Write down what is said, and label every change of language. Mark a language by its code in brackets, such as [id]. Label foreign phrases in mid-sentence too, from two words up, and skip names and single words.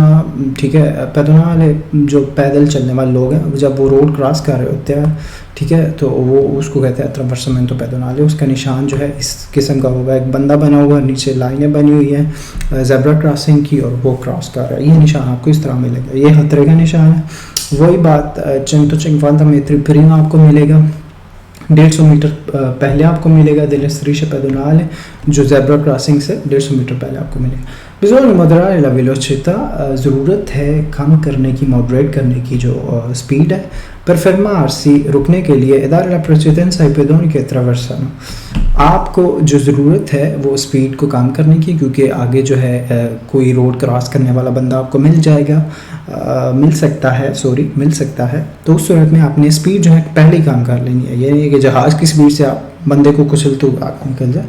[hi] ठीक है, pedonale जो पैदल चलने वाले लोग हैं जब वो [en] road cross [hi] कर रहे होते हैं, ठीक है, तो वो उसको कहते हैं [it] attraversamento pedonale। [hi] उसका निशान जो है इस किस्म का होगा, एक बंदा बना हुआ, नीचे लाइनें बनी हुई हैं [en] zebra crossing [hi] की और वो क्रॉस कर रहा है। ये निशान आपको इस तरह मिलेगा, ये खतरे का निशान है। वही बात [it] 150 metri prima [hi] आपको मिलेगा, 150 मीटर पहले आपको मिलेगा [it] delle strisce pedonali, [hi] जो [en] zebra crossing [hi] से 150 मीटर पहले आपको मिलेगा। [it] bisogna moderare la velocità, [hi] ज़रूरत है कम करने की, मॉडरेट करने की जो स्पीड है। [it] per fermarsi, [hi] रुकने के लिए, [it] e dare la precedenza ai pedoni che attraversano। [hi] आपको जो ज़रूरत है वो स्पीड को कम करने की, क्योंकि आगे जो है कोई [en] road cross [hi] करने वाला बंदा आपको मिल सकता है। तो उस सूरत में आपने स्पीड जो है पहले ही कम कर लेनी है। ये नहीं है कि जहाज़ की स्पीड से आप बंदे को कुचलते हुए आगे निकल जाए।